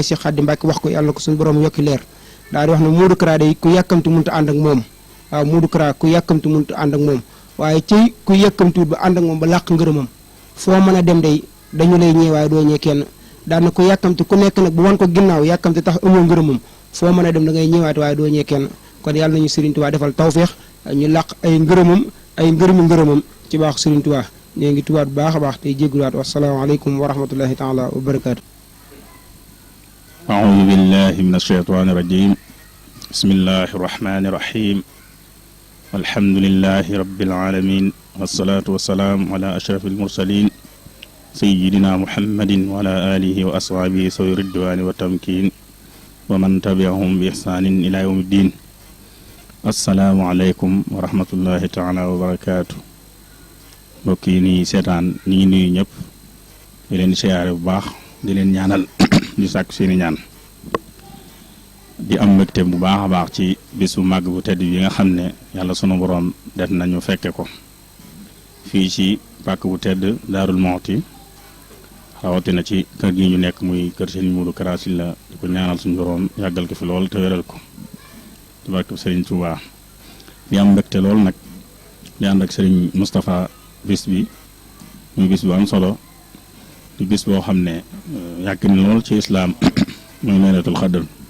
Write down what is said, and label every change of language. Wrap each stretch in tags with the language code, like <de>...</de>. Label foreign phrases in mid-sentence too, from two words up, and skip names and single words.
<wo>Cheikh Xaadim Mbàkke wax ko yàlla na ko suñu borom yokki leer daal di wax ne Modou Kara day ku yàkkamti mënut a ànd ak moom waaw Modou Kara ku yàkkamti mënut a ànd ak moom waaye ci ku yàkkamtiwut ba ànd ak moom ba làq ngërëmam foo mën a dem day dañu lay ñee waaye doo ñee kenn daan na ku yàkkamti ku nekk nag bu wan ko ginnaaw yàkkamti tax amoo ngërëmam foo mën a dem da ngay ñëwaat waaye doo ñee kenn kon yàlla nañu Serigne Touba defal tawféex ñu làq ay ngërëmam ay ngërëmam ci baaxu Serigne Touba ñoo ngi tubaat bu baax a baax tey jéggulaat</wo> <ar>والسلام عليكم ورحمة الله تعالى وبركاته. أعوذ بالله من الشيطان الرجيم بسم الله الرحمن الرحيم الحمد لله رب العالمين والصلاة والسلام على أشرف المرسلين سيدنا محمد وعلى آله وأصحابه ذوي الرضوان والتمكين ومن تبعهم بإحسان إلى يوم الدين السلام عليكم ورحمة الله تعالى وبركاته</ar> <wo>mbokk yi nii seetaan ñi ngi nuyu ñëpp di leen siyaare bu baax di leen ñaanal di sàkk seeni ñaan di am mbégte bu baax a baax ci bisu màgg bu tedd yi nga xam ne yàlla sunu boroom def nañu fekke ko fii ci pàkk bu tedd Daarul Muxti rawatina ci kër gi ñu nekk muy kër Serigne Modou Kara Sylla di ko ñaanal suñu boroom yàggal ko fi lool te wéral ko ci barke Serigne Touba di am mbégte lool nag di ànd ak Serigne Moustapha bis bi muy bis bu am solo di bis boo xam ne yàgg na lool ci islaam muy laylatul xadr</wo>